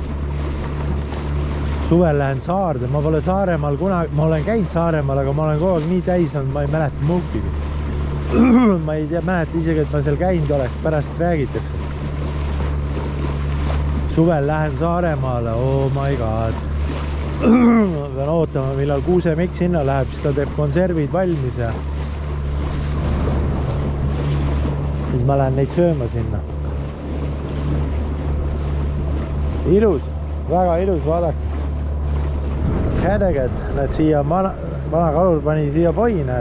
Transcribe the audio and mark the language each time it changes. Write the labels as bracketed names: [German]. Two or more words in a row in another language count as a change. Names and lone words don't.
[Estonian] Suvel lähen Saarde, ma pole Saaremaal kunagi, ma olen käinud Saaremaal, aga ma olen kogu aeg nii täis olnud, ma ei mäleta muukigi. Ma ei tea, mäleta isegi, et ma seal käinud oleks, pärast räägitakse. Suvel lähen Saaremaale, [English] oh my god. [Estonian] Ma pean ootama, millal Kuusemik sinna läheb, siis ta teeb konservid valmis ja siis ma lähen neid sööma sinna. Ilus, väga ilus, vaadake. Kädeged, näed siia, vana kalur pani siia poi, näed.